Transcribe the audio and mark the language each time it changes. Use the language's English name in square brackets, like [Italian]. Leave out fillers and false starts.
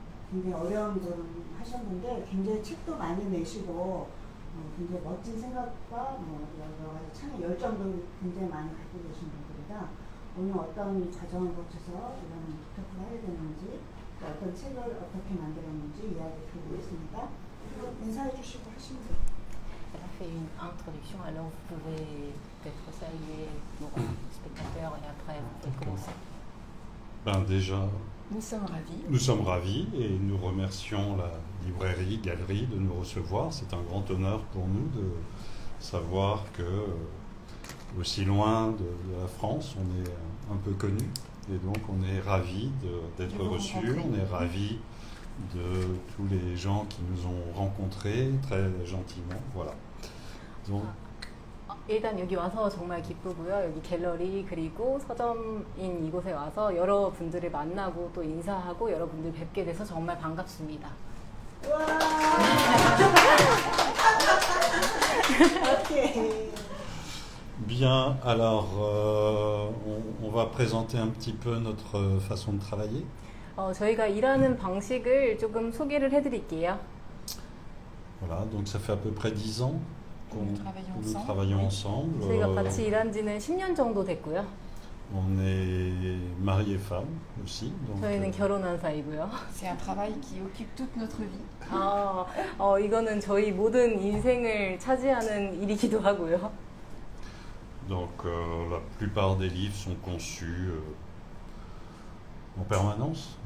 [Korean] 굉장히 어려운 걸 하셨는데 굉장히 책도 많이 내시고 굉장히 멋진 생각과 여러 가지 창의 열정도 굉장히 많이 갖고 계신 분들이다. 오늘 어떤 과정을 거쳐서 이런 기탁을 하게 됐는지 또 어떤 책을 어떻게 만들었는지 이야기 드리겠습니다. 인사해 주시고 하시면 돼요. [French] Elle a fait une introduction, alors vous pouvez peut-être saluer nos spectateurs et après vous pouvez commencer. Déjà, Nous sommes ravis. nous sommes ravis et nous remercions la librairie, galerie de nous recevoir. C'est un grand honneur pour nous de savoir que aussi loin de la France, on est un peu connu et donc on est ravis d'être reçus, on est ravis de tous les gens qui nous ont rencontrés très gentiment. Voilà. Donc, [Korean] 일단 여기 와서 정말 기쁘고요. 여기 갤러리 그리고 서점인 이곳에 와서 여러 분들을 만나고 또 인사하고 여러분들 뵙게 돼서 정말 반갑습니다. [French] bien, alors on va présenter un petit peu notre façon de travailler. [Korean] 저희가 일하는 방식을 조금 소개를 해드릴게요. [French] Voilà, donc ça fait à peu près 10 ans Nous travaillons ensemble. [Korean] 저희가 같이 일한 지는 10년 정도 됐고요. [French] On est mari et femme aussi. Donc, [Korean] 저희는 결혼한 사이고요. [French] C'est un travail qui occupe toute notre vie. [Korean] 이거는 저희 모든 인생을 차지하는 일이기도 하고요. [French] donc la plupart des livres sont conçus en permanence.